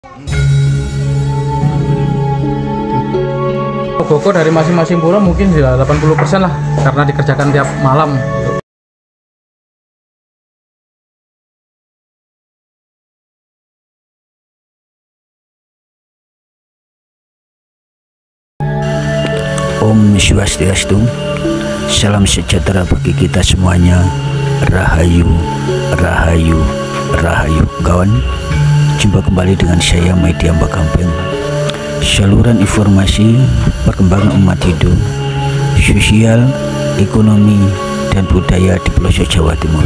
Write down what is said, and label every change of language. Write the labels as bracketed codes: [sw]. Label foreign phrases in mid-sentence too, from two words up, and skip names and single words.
[id] Ogoko dari masing-masing pura mungkin ya 80% lah, karena dikerjakan tiap malam. Om Swastiastu, salam sejahtera bagi kita semuanya. Rahayu, Rahayu, Rahayu. Kawan, jumpa kembali dengan saya Media Mbak Kampeng. Saluran informasi perkembangan umat Hindu, sosial, ekonomi, dan budaya di pelosok Jawa Timur.